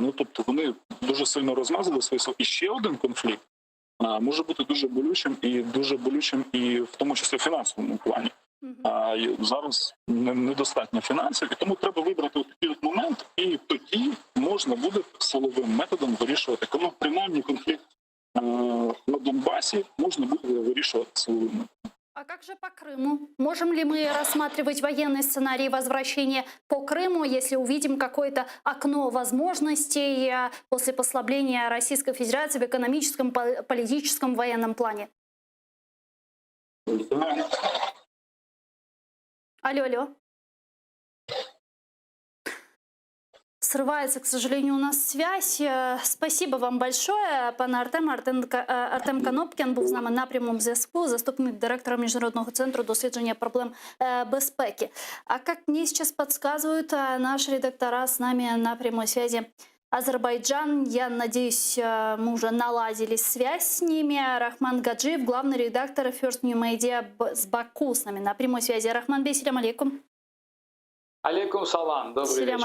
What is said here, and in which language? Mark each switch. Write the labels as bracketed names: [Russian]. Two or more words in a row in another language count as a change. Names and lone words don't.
[Ukrainian] Ну, тобто вони дуже сильно розмазали свої сили. І ще один конфлікт може бути дуже болючим і в тому числі в фінансовому плані. Зараз недостатньо фінансів, і тому треба вибрати такий момент, і тоді можна буде силовим методом вирішувати. Коли принаймні конфлікт на Донбасі можна буде вирішувати силовим методом. [Russian] А как же по Крыму? Можем ли мы рассматривать военный сценарий возвращения по Крыму, если увидим какое-то окно возможностей после послабления Российской Федерации в экономическом, политическом, военном плане? Алло. Срывается, к сожалению, у нас связь. Спасибо вам большое, [Ukrainian] пане Артем. Артем Канопкін був з нами на прямому зв'язку, заступник директора Міжнародного центру дослідження проблем безпеки. [Russian] А как мне сейчас подсказывают наши редактора с нами на прямой связи, Азербайджан, я надеюсь, мы уже наладили связь с ними. Рахман Гаджиев, главный редактор First New Media с Баку с нами на прямой связи. [Arabic] Рахман Бей, سلام عليكم. عليكم السلام, [Russian] добрый вечер.